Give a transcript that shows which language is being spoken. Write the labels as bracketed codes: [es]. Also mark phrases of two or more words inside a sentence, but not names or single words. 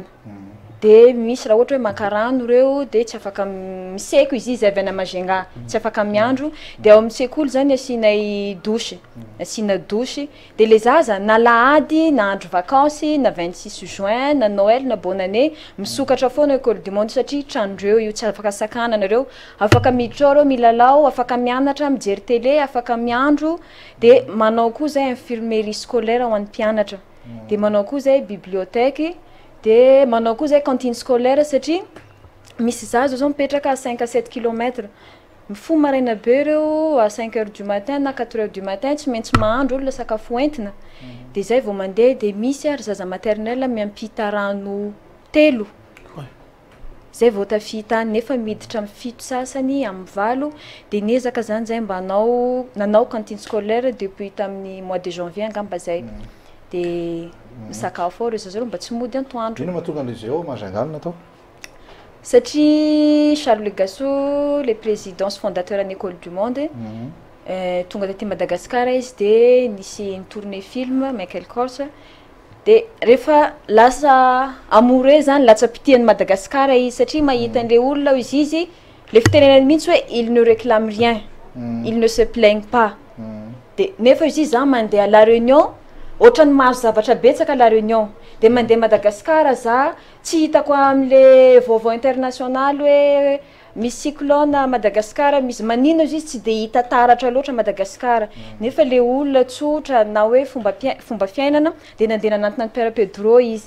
[mg] De misy raha ohatra hoe maka rano reo de tsy afaka miseko izy avy any Majunga, tsy afaka miandro. De ao amin'ny sekoly zany asianay douche, asiana douche. De le zaza na lahady na andro vacances na 26 juin na Noël na [fr] bonne année [mg] misokatra foana école du monde satria trandreo io tsy afaka sakanana reo, afaka miditra reo milalao, afaka mianatra, mijery télé, afaka miandro. De manao koa zay [fr] infirmerie scolaire [mg] ho an'ny mpianatra. De manao koa zay bibliothèque. De manao koa zay [fr] cantine scolaire [mg] satria misy zaza zao mipetraka 5 à 7 km. Mifoha maraina be reo [fr] à 5 heures du matin [mg] na [fr] 4 heures du matin [mg] tsy maintsy mahandro olona sakafo entina. De zay vao mandeha de misy ary zaza maternelle miampita rano 3. Zay vao tafita nefa miditra amin'ny 7 sasany amin'ny 8. De nezaka zany zay mba nanao [fr] cantine scolaire [mg] depuis tamin'ny [fr] mois de janvier [mg] angamba zay. De misakafo ao reo zaza mba tsy mody antoandro. Ino mahatonga an'izy ao Majunga natao? Satria Charles Legasso, [fr] le président fondateur de l'école du monde, [mg] tonga taty Madagascar izy de nisy [fr] une tournée film [mg] Michael Kors. De rehefa lasa amoureux zany latsapitian'ny Madagascar izy satria mahita an'le olona izy le fitenenany mihitsy hoe [fr] il ne réclame rien, il ne se plaigne pas. [mg] De nefa izy zany mandeha à La Réunion ohatrany maro zavatra betsaka La Réunion. De mandeha Madagascar za tsy hitako am'le vaovao international hoe misy [fr] cyclone à Madagascar, [mg] misy manino izy tsy de hita taratra loatra Madagascar. Nefa le olona tsotra na hoe fomba fiainana de nandeha nanantona ny Père Pedro izy.